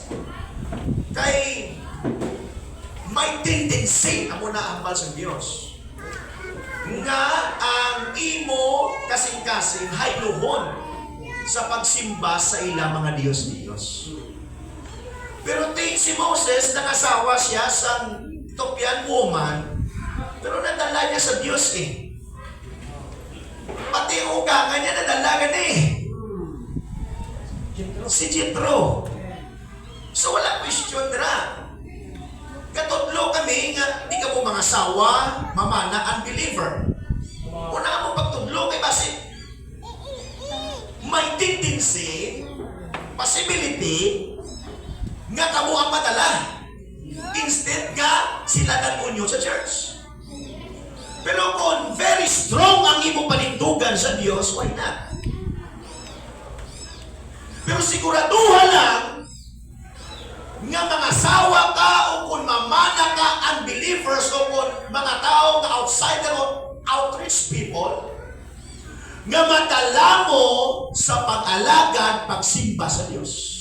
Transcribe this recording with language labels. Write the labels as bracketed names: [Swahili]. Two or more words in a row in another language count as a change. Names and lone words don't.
[Hiligaynon] Kay may tendency na muna ambal sa Diyos. Nga ang imo kasing-kasing hayluhon sa pagsimba sa ilang mga Diyos-Diyos. Pero si Moses, nangasawa siya sa [English] Ethiopian woman, [Hiligaynon] pero nadala niya sa Diyos eh. Pati yung ugangan niya nadalagan eh. Si Jethro. So wala question na. Katudlo kami nga, di ka mo mga sawa, mamana, unbeliever. Una ka mo pagtudlo kay base, may tendency, possibility, nga kamo ang madala. Instead nga, sila nag-unyo sa church. Pero kung very strong ang imo panindugan sa Diyos, [English] why not? [Hiligaynon] Pero siguraduhan lang, nga mga sawa ka o kung mamana ka unbelievers o kung mga tao na outsider o [English] outreach people [Hiligaynon] nga madala mo sa pag-alagad pagsimba sa Diyos.